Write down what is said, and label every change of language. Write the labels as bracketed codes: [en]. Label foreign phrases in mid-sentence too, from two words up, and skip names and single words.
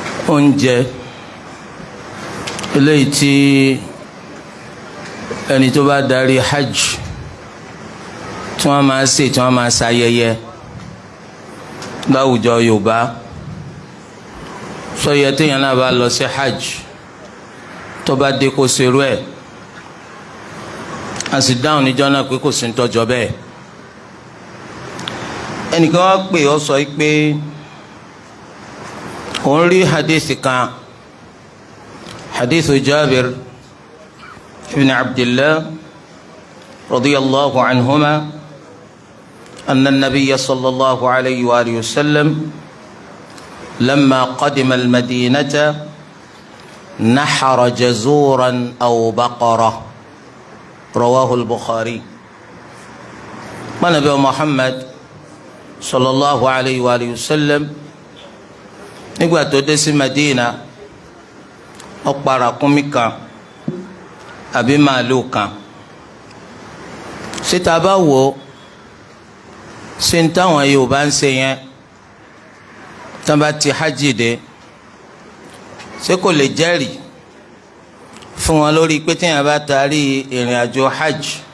[yo] oúnjẹ eléyìí tí ẹni tó bá darí hajj tí wọ́n máa ṣe tí wọ́n máa ṣayẹyẹ láwùjọ Yorùbá sọyẹ téèyàn náà bá lọ sí hajj tó bá dé kó ṣerú ẹ̀ a sì dáhùn níjọ́ náà pé kò sí ń tọ́jọ́ bẹ́ẹ̀ ẹnìkan wá pè ọ sọ pé òun rí hadithi kan [ar] حديث جابر بن عبد الله رضي الله عنهما أن النبي صلى الله عليه وعلى آله و سلم لما قدم المدينة نحر جزورا أو بقرة رواه البخاري منابي محمد صلى الله عليه وعلى آله وسلم [yo] nígbà tó dé sí Madina ó pa ràkúnmí kan àbí màálù kan síta bá wò sí ní táwọn Yorùbá ń ṣe yẹn tí wọ́n bá ti hajj dé ṣé kò lè jẹ́rìí fún wọn lórí pé téèyàn bá tarí ìrìn àjò hajj